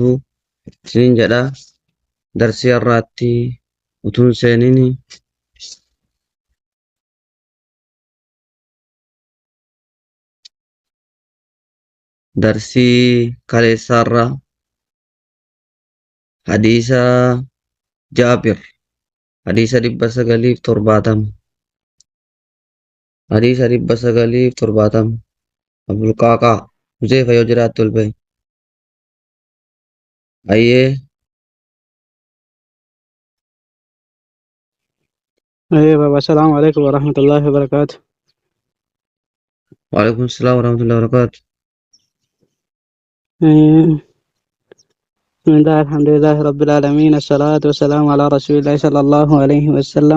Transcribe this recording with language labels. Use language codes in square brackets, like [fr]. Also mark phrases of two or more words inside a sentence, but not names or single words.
[om] Isiniin jedha darsii har'aatti utuun seeniin darsii kaleessaarra hadiisa Jaabir hadiisa 970 hadiisa 970 Abulqaaqaa Huzeefa yoo jiraatti ol bahi. Ayyee [ar] ايه بابا السلام عليكم ورحمة الله وبركاته. وعليكم السلام ورحمة الله وبركاته. إيه، بسم الله الحمد لله رب العالمين الصلاة والسلام على رسول الله صلى الله عليه وسلم.